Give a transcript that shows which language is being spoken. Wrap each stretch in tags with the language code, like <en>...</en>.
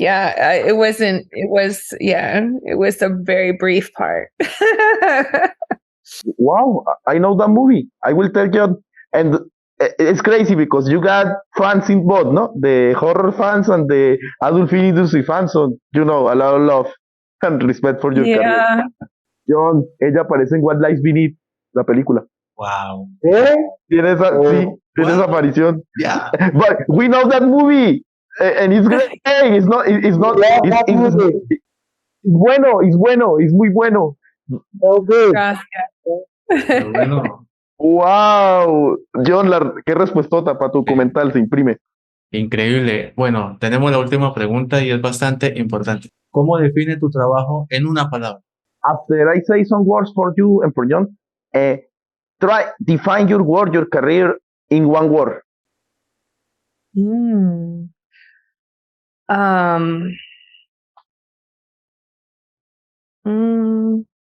<en>Yeah, it wasn't. It was. Yeah, it was a very brief part. Wow, I know that movie. I will tell you. And it's crazy because you got fans in both, no? The horror fans and the adult film industry fans. So, a lot of love and respect for your career. Yeah.</en> <es>John, ella aparece en What Lies Beneath, la película.</es> <en>Wow. Really?</en> <es>Tiene esa aparición.</es> <en>Yeah. But we know that movie. And it's great. It's not, it's not, Love that movie.</en> <es>it's bueno, es muy bueno.</es> <en>So good.</en> <es>Gracias. Pero bueno, Wow, John, qué respuestota para tu documental se imprime. increíble. Bueno, tenemos la última pregunta y es bastante importante. ¿Cómo define tu trabajo en una palabra?</es> <en>After I say some words for you and for John, define your word, your career in one word. Mm. Mm.</en>